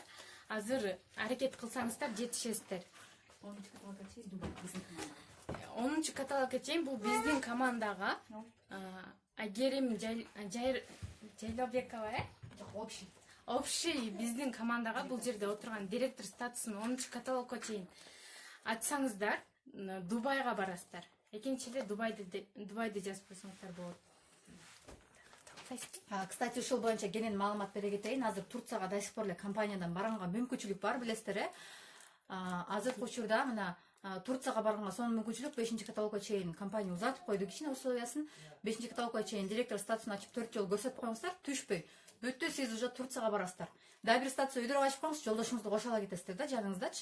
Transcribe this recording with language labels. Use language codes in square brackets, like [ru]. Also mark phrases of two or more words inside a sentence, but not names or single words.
[ky] Азыр аракет кылсаңыздар жетишесиздер. 10-чу каталогко чейин бул биздин командага Айгерим Жайлабекова, общий биздин командага бул жерде отурган директор статусун 10-чу каталогко чейин ачсаңыздар, Дубайга барасыздар. Экинчи эле Дубайды жазып койсоңуздар болот. Кстати, ушул боюнча кенен маалымат бере кетейин. Азыр Турцияга [ru] до сих пор [ky] эле компаниядан барганга мүмкүнчүлүк бар, билесиздер. Азыркы учурда мына Турцияга барганга сонун мүмкүнчүлүк 5-чи каталогко чейин компания узатып койду кичине условиясын. 5-чи каталогко чейин директор статусун ачып 4 жол көрсөтүп коюңуздар, түшпөй. Бүттү, сиз уже Турцияга барасыздар. Дагы бир статус өйдөрүп ачып коюңуз, жолдошуңузду кошо ала кетесиздер да, жаныңыздачы.